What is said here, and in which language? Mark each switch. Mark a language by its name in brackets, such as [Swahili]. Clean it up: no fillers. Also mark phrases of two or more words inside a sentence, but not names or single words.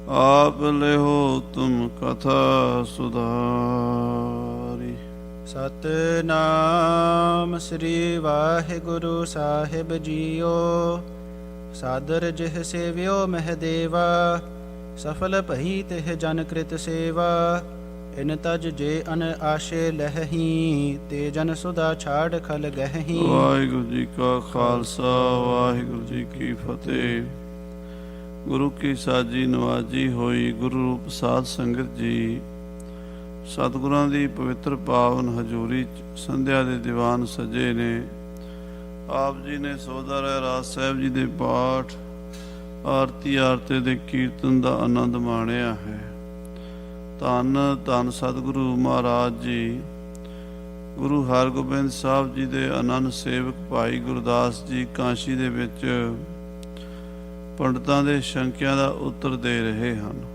[Hindi] आप लेहो तुम कथा सुधारी। सतनाम श्री वाहिगुरु साहिब जियो। सादर जिह सेव्यो महदेवा। सफल भई तिह जन कृत सेवा। इन तज जे अन आशे लहही। ते जन सुधा छाड़ खल गहही। वाहिगुरु जी का खालसा वाहिगुरु जी की फतेह। [Punjabi] ਗੁਰੂ ਕੀ ਸਾਜੀ ਨਵਾਜੀ ਹੋਈ ਗੁਰੂ ਰੂਪ ਸਾਧ ਸੰਗਤ ਜੀ। सतगुਰਾਂ ਦੀ ਪਵਿੱਤਰ ਪਾਵਨ ਹਜ਼ੂਰੀ 'ਚ ਸੰਧਿਆ ਦੇ ਦੀਵਾਨ ਸਜੇ ਨੇ। ਆਪ ਜੀ ਨੇ ਸੋਹਦਾ ਰਾਜ ਸਾਹਿਬ ਜੀ ਦੇ ਪਾਠ ਆਰਤੀ ਆਰਤੇ ਦੇ ਕੀਰਤਨ ਦਾ ਆਨੰਦ ਮਾਣਿਆ ਹੈ। ਧੰਨ ਧੰਨ ਸਤਿਗੁਰੂ ਮਹਾਰਾਜ ਜੀ ਗੁਰੂ ਹਰਗੋਬਿੰਦ ਸਾਹਿਬ ਜੀ ਦੇ ਆਨੰਦ ਸੇਵਕ ਭਾਈ ਗੁਰਦਾਸ ਜੀ ਕਾਂਸ਼ੀ ਦੇ ਵਿੱਚ ਪੰਡਤਾਂ ਦੇ ਸ਼ੰਕਿਆਂ ਦਾ ਉੱਤਰ ਦੇ ਰਹੇ ਹਨ।